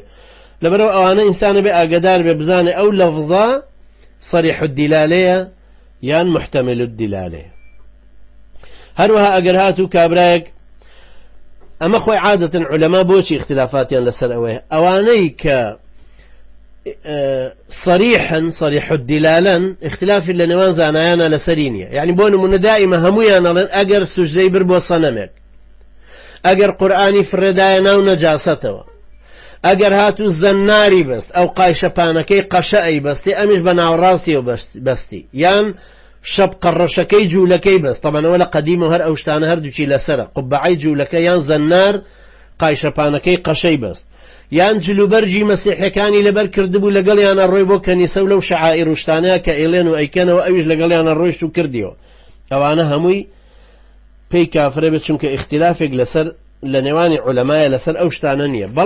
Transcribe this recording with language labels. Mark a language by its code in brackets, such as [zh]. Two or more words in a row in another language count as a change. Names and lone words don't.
[ckb] لەبەرەوە ئەوانە ئینسانە بێ ئاگدار بێ بزانێ ئەو لەفظە [ar] صریح الدلالەیە [ckb] یان [ar] محتمل الدلالەیە. [ckb] هەروەها ئەگەر هاتوو کابرایەک ئەمە خۆی عادەتەن عولەما بۆچی اختلافاتیان لەسەر ئەوەیە ئەوانەی کە [ar] صريح الدلالة [ckb] اختلاف اللي نوان زانایانە لەسەری نییە. يعني بۆ نمونە دائما هەموویان ئەڵێن ئەگەر سوژدەی بر بۆ سەنەمێک ئەگەر قورئانی فرێدایە ناو نەجاسەتەوە ئەگەر هاتوو زەناری بەست ئەو قایشەپانەکەی قەشەئی بەستی ئەمیش بە ناوەڕاستیەوە بەستی یان شەب قەڕەشەکەی جوولەکەی بەست تەمەنەوە لە قەدیم و هەر ئەو شتانە هەردووچی لەسەرە قوبعەی جوولەکە یان زەنار قایشەپانەکەی قەشەی بەست یان جلوبەرجی مەسیحەکانی لەبەر کردبوو لەگەڵیانە ڕۆی بۆ کەنیسە و لەو شەعائیر و شتانەیە کە ئێڵێن و ئەیکەنەوە ئەویش لەگەڵیانە ڕۆیشت و کردیەوە ئەوانە هەمووی پێی کافرە بێت چونکە اختلافێک لەسەر لە نێوانی عولەمایە لەسەر ئەو شتانە نییە.